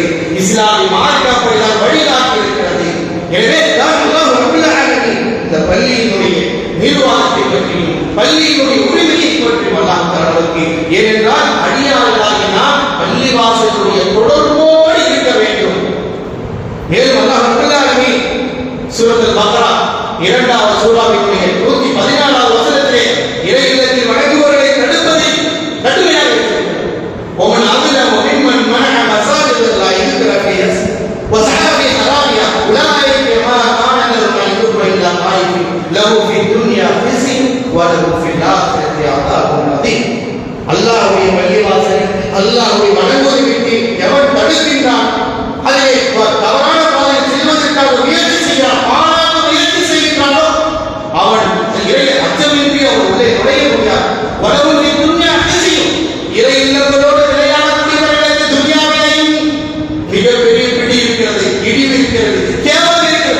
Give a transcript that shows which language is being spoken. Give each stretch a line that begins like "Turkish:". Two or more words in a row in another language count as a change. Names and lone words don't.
Tamil: இஸ்லாமிய மார்க்கம் அப்படிதான் வழிகாட்டி இருக்கிறது. எனவே தான்
Arabic: الله رب العالمين
Tamil: இந்த பள்ளியினுடைய நிர்வாகத்தை பற்றியும் பள்ளியினுடைய உரிமையை பற்றியும் அல்லாஹ் தஆலாவுக்கு, ஏனென்றால் அடியார்களாகிய நாம் பள்ளிவாசலுடைய தொடர்போடு இருக்க வேண்டும். மேலும்
Arabic: الله رب العالمين
Tamil: சூரத்துல் பக்ரா 2வது சூராவினுடைய 114வது வசனத்திலே இறை இல்லத்தில் வணங்குபவர்களை தடுப்பதை கடுமையாக இருக்கிறது.
Arabic: ومن أظلم ممن منع مساجد الله يذكر فيها وسعى في خرابها أولئك ما كان لهم أن يدخلوا إلا خائفين له في الدنيا خزي وله في الآخرة عذاب عظيم.
Tamil: அல்லாஹ்வுடைய பள்ளிவாசல், அல்லாஹ்வை வணங்குவதை விட்டு எவன் தடுக்கின்றான், அதை தவறான பாதையில் செல்வதற்காக முயற்சி செய்கிறான், ஆளாக முயற்சி செய்கின்றானோ அவன் இறை அச்சமின்றி அவன் உள்ளே நுழைய முடியாது.
Arabic: ولهم الدنيا خزي,
Tamil: இறை இல்லங்களோடு விளையாடக்கூடியவர்களுக்கு துன்யாவிலேயும் மிகப்பெரிய பிடி இருக்கிறது, இடிவு இருக்கிறது, கேவலம் இருக்கிறது.